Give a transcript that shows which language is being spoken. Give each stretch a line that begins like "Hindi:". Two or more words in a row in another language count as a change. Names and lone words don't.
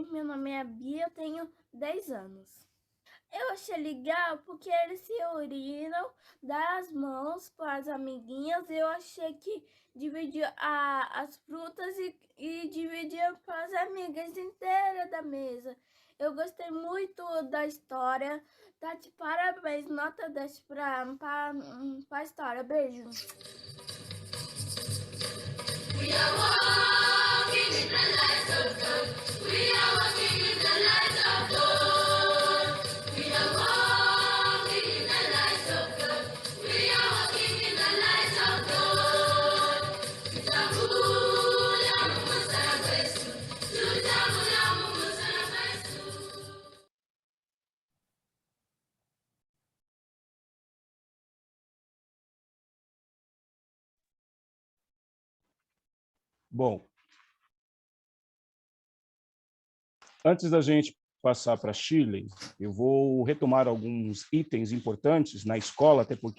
Portuguese: Meu nome é Bia, eu tenho 10 anos. Eu achei legal porque eles se uniram, dar as mãos para as amiguinhas. Eu achei que dividir as frutas e dividir para as amigas inteiras da mesa. Eu gostei muito da história. Tá de parabéns, nota 10 para a história. Beijo.
English: We are walking in the light of God. We are walking in the light of God. We are walking in the light of God. We are walking in the light of God.
Bemba: Tutamula mumusana kwesu. Tutamula mumusana kwesu.
Portuguese: Bom, antes da gente passar para Chile, eu vou retomar alguns itens importantes na escola, até porque